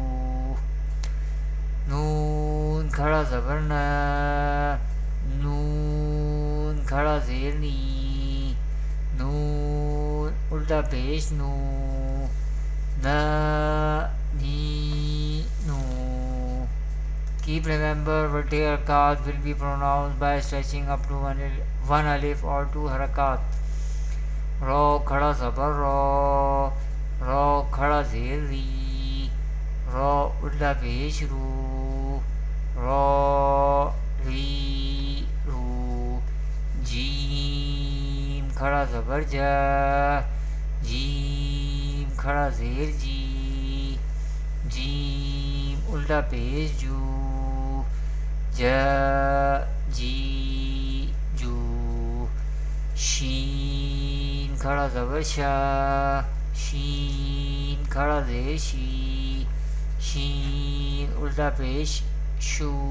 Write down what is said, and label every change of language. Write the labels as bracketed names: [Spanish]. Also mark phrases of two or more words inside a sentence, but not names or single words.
[Hindi] नून खड़ा ज़बर नून खड़ा ज़ेर नी नून उल्टा पेश नू ना नी नू. [English] Keep remember vertical harakat will be pronounced by stretching up to one alif or two harakat. [Hindi] रो खड़ा ज़बर रो, रो खड़ा ज़ेर री, रो उल्टा पेश रू, रो री रू, जीम खड़ा ज़बर जा, जीम खड़ा ज़ेर जी, जीम उल्टा पेश जू, जा जी जू, शीन खड़ा ज़बर शा, शीन खड़ा ज़ेर शी, शीन उल्टा पेश शू,